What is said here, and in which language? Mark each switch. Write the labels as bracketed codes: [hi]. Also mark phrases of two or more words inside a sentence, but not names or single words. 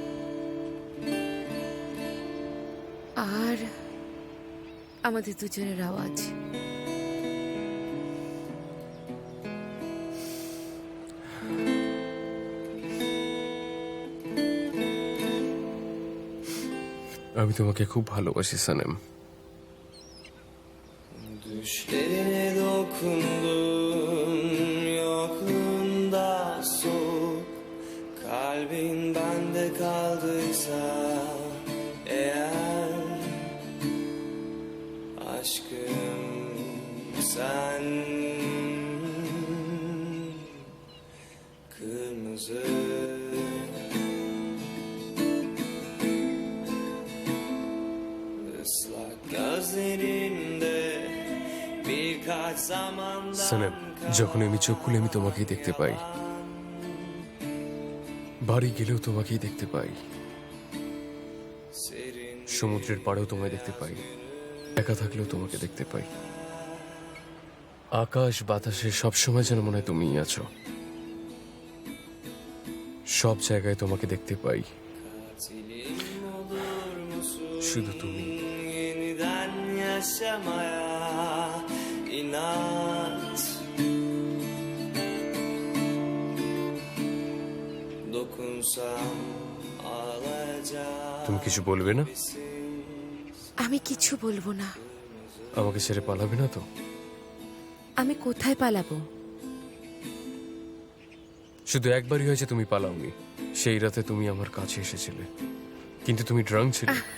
[bn] আর আমাদের দুজনের আওয়াজ। আমি তোমাকে খুব ভালোবাসি সানেম। [tr] Düşlerine dokundum, yokluğunda soğuk. Kalbin bende kaldıysa eğer, aşkım sen kırmızı ıslak gözlerinde birkaç zamandan [bn] সানেম, যখন আমি চোখ খুলে আমি তোমাকেই দেখতে পাই। বাড়ি গেলেও তোমাকেই দেখতে পাই, serin সমুদ্রের পাড়েও তোমায় দেখতে পাই, একা থাকলেও তোমাকে দেখতে পাই। আকাশ বাতাসে সবসময় যেন মনে হয় তুমিই আছো। সব জায়গায় তোমাকে দেখতে পাই, [tr] katilim olur musun? [bn] শুধু তুমি। [tr] Yeniden yaşamaya inat, dokunsam ağlayacak [bn] তুমি কিছু বলবে না? আমি কিছু বলবো না। আমাকে ছেড়ে পালাবে না তো? আমি কোথায় পালাবো? শুধু একবারই হয়েছে তুমি পালাওনি। সেই রাতে তুমি আমার কাছে এসেছিলে, কিন্তু তুমি ড্রাঙ্ক ছিলে।